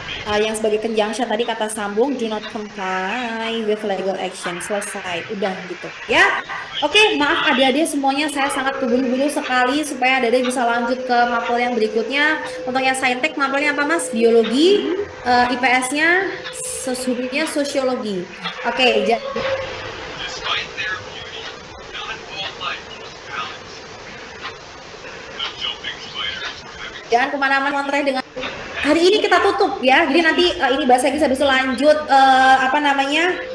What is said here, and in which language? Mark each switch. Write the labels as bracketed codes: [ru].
[id] yang sebagai conjunction tadi kata sambung, [en] do not comply with legal action. [id] Selesai, udah gitu ya. Oke, maaf adik-adik semuanya, saya sangat terburu-buru sekali supaya adik-adik bisa lanjut ke mapel yang berikutnya. Untuk yang saintek mapelnya apa Mas? Biologi, IPS-nya sesungguhnya sosiologi. Oke, [en] Despite their beauty, not all life is balanced. The jumping spiders having [id] jangan kemana-mana kontrak dengan hari ini kita tutup ya. Jadi nanti ini bahasa Inggris habis itu lanjut apa namanya?